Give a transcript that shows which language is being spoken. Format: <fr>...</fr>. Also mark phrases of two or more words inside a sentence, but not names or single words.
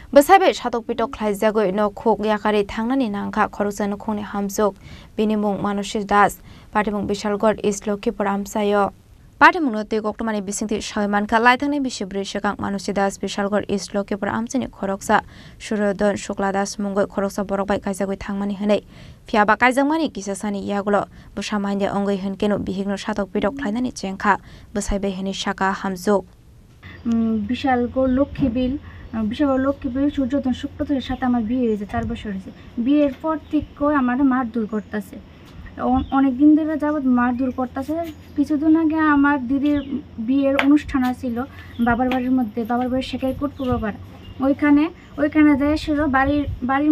<trp>Besaibe shatok pitok khlaijagoi no khok yakari thangnani nangkha khorokjano khongni hamjuk bini mung Manushir Das Patimung Bishalgor East Lokipur amsayo Patimung no te koktomani bisingti shaimanka laithangni bisibri shekang Manushir Das Bishalgor East Lokipur amchini khoroksa Suryodon Shukla Das mungoi khoroksa borokbai kaijagoi thangmani hanei phiaba kaijangmani kisasani yagulo busamainde ongoi henkeno bihigno shatok pitok khlainani chengkha besaibe heni shaka hamjuk</trp> <bn>বিশালগড় লক্ষ্মীবিল লক্ষ্মীবিল সূর্যোদয় শুক্রবারের সাথে আমার বিয়ে হয়েছে 4 বছর হয়েছে বিয়ের পর থেকে আমার মারধর করতেছে অনেক দিন ধরে যাবত মারধর করতেছে কিছুদিন আগে আমার দিদির বিয়ের অনুষ্ঠান ছিল বাবার বাড়ির মধ্যে বাবার বাড়ির শেখাইকোট পূর্বপাড়া ওইখানে যায় ছিল বাড়ির</bn>